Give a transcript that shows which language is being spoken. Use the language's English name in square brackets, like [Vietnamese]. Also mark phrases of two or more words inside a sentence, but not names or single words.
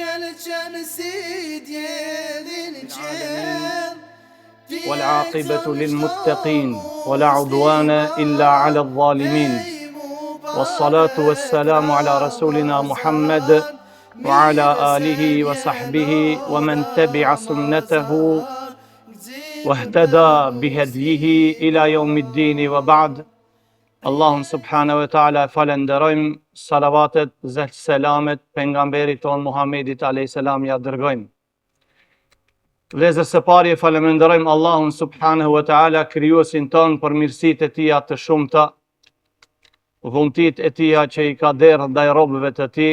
[Arabic] والعاقبة للمتقين ولا عدوان إلا على الظالمين والصلاة والسلام على رسولنا محمد وعلى آله وصحبه ومن تبع سنته واهتدى بهديه إلى يوم الدين وبعد. [Albanian] Allahun [Arabic] سبحانه وتعالى [Albanian] falenderojmë, salavatet, selamet, pejgamberit ton Muhammedit a.s. ja dërgojmë. Vëllezër, së pari e falenderojmë Allahun [Arabic] سبحانه وتعالى, [Albanian] krijuesin ton për mirësitë e tija të shumta, dhuntit e tija që i ka dhënë ndaj robëve të tij.